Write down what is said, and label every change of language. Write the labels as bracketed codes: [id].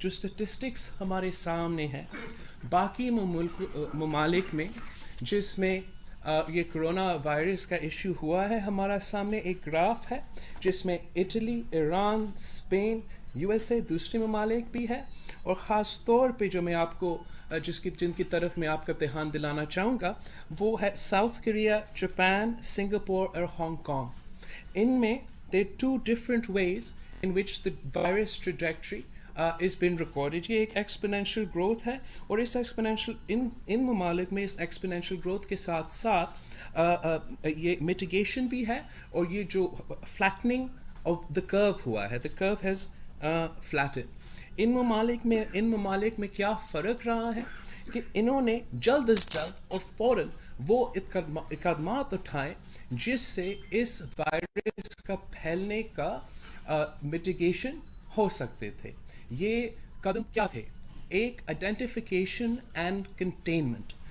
[ur] جو اسٹیٹسٹکس ہمارے سامنے ہیں باقی ممالک میں جس میں یہ کرونا وائرس کا ایشو ہوا ہے، ہمارا سامنے ایک گراف ہے جس میں Italy, Iran, Spain, U S A, دوسرے ممالک بھی ہے، اور خاص طور پہ جو میں آپ کو جن کی طرف میں آپ کا دھیان دلانا چاہوں گا وہ ہے ساؤتھ کوریا، جاپان، سنگاپور اور ہانگ کانگ. ان میں [en] there are 2 different ways in which the virus trajectory is been recorded. [ur] یہ ایک ایکسپونینشیل گروتھ ہے، اور اس ایکسپونینشیل ان ممالک میں اس ایکسپونینشیل گروتھ کے ساتھ ساتھ یہ میٹیگیشن بھی ہے، اور یہ جو فلیٹننگ [en] of the curve [ur] ہوا ہے, [en] the curve has flattened. [ur] ان ممالک میں کیا فرق رہا ہے کہ انہوں نے جلد از جلد اور فوراً وہ اقدامات اٹھائے جس سے اس وائرس کا پھیلنے کا میٹیگیشن ہو سکتے تھے. یہ قدم کیا تھے؟ ایک آئیڈینٹیفیکیشن اینڈ کنٹینمنٹ.